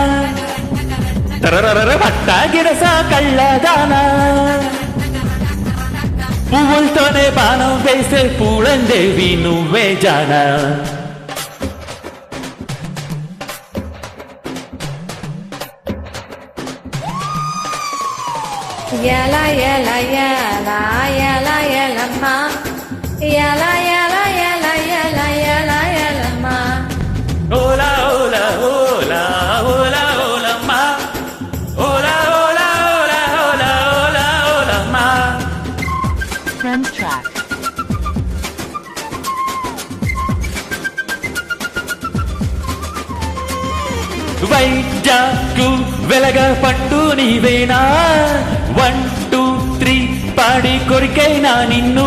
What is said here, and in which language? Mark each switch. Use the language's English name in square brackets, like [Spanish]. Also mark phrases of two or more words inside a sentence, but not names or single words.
[Telugu] తరరర పట్టాగిడస కళ్ళదానా పువ్వులతోనే బాణం వేసే పూలందేవి నువ్వే జానా Yela yela yela yela yela ma yela yela yela yela yela yela ma ఓలా ఓలా ఓలా ఓలా ఓలా మా ఓలా ఓలా ఓలా ఓలా ఓలా ఓలా మా [English] Prems track. [Telugu] వైజాగ్కు వెలగ పండు నీవేనా 1 2 3 పాడి కొరికైనా నిన్ను